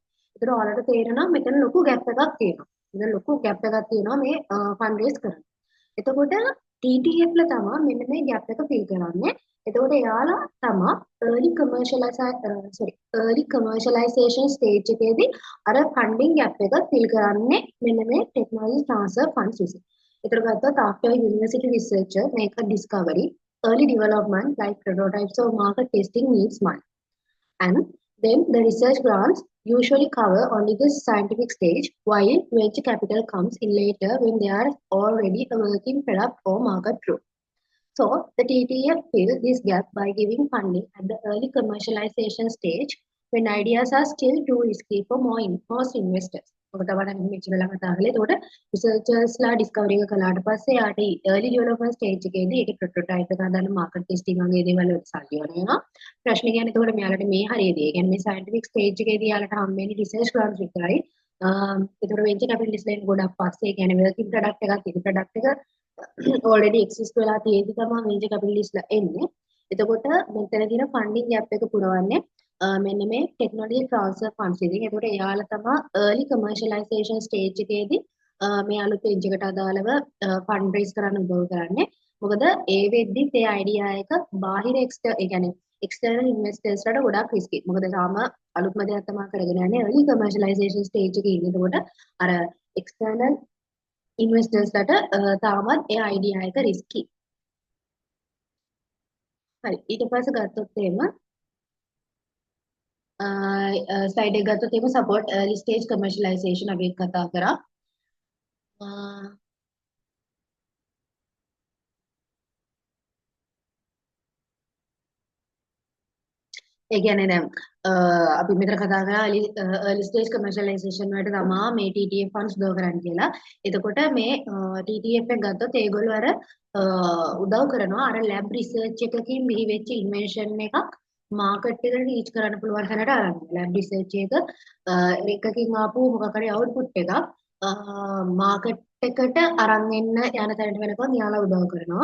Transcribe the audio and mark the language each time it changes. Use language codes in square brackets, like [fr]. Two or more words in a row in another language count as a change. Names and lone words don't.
[si] ඒතර ඔයාලට තේරෙනවා මෙතන ලොකු ගැප් එකක් තියෙනවා. මෙතන ලොකු ගැප් එකක් තියෙනවා මේ [en] fund raise [si] කරන්න. එතකොට TTF ලා තමයි මෙන්න මේ ගැප් එක ෆිල් කරන්නේ. එතකොට එයාලා තමයි [en] early commercialization stage [si] එකේදී අර [en] funding gap [si] එක fill කරන්නේ මෙන්න මේ [en] technology transfer funds [si] විසින්. ඒතර ගත්තොත් [en] after university researcher make a discovery, early development like prototypes or market testing needs money. And then the research grants usually cover only the scientific stage, while venture capital comes in later when they are already a working product or market proof. So the TTF fills this gap by giving funding at the early commercialization stage when ideas are still too risky for most investors. [si] ඔකට වඩා මෙච්චර ළඟ තාගලේ. එතකොට [en] researchers discovery [si] එක කළාට පස්සේ යාට [en] early development stage [si] එකේදී ඒකේ prototype එක හදාන්න [en] market testing [si] වගේ දේවල් වලට සල්ලි ඕන වෙනවා. ප්‍රශ්නේ කියන්නේ එතකොට මෙයාලට මේ හරියද? ඒ කියන්නේ මේ [en] scientific stage [si] එකේදී යාලට හම්බෙන්නේ [en] research grants [si] විතරයි. ඒතර venture capitalistලා ගොඩක් පස්සේ ඒ කියන්නේ [en] working product [si] එකක් තියෙන product එක [en] already exist [si] වෙලා තියෙදි තමයි venture capitalistලා එන්නේ. එතකොට මෙතන දින [en] funding gap [si] එක පුරවන්නේ මෙන්න මේ [en] technology transfer funds [si] ඉතින්. එතකොට එයාලා තමයි [en] early commercialization stage [si] එකේදී මේ අලුත් page එකට අදාළව [en] fund raise [si] කරන්න උදව් කරන්නේ. මොකද ඒ වෙද්දිත් ඒ idea එක බාහිර ඒ කියන්නේ [en] external investors [si] ලට ගොඩක් risky. මොකද තාම අලුත්ම දෙයක් තමයි කරගෙන යන්නේ early commercialization stage එකේ ඉන්නේ. එතකොට අර [en] external investors [si] ලට තාමත් ඒ idea එක risky. හරි ඊට පස්සේ ගත්තොත් එහෙම slide එක ගත්තොත් එහෙම [en] support early stage commercialization [si] අපි කතා කරා. ඒ කියන්නේ දැන් අපි මෙතන කතා කරා [en] early stage commercialization [si] වලට තමයි මේ [en] TTF funds [si] උදව් කරන්නේ කියලා. එතකොට මේ TTF එක ගත්තොත් ඒගොල්ලෝ අර උදව් කරනවා අර [en] lab research [si] එකකින් බිහි වෙච්ච invention එකක් මාකට් එකට රීච් කරන්න පුළුවන් තැනට අරන් [en] lab research [si] එකකින් ආපු මොකක් හරි අවුට්පුට් එකක් මාකට් එකට අරන් එන්න යන තැනට වෙනකන් යාලා උදව් කරනවා.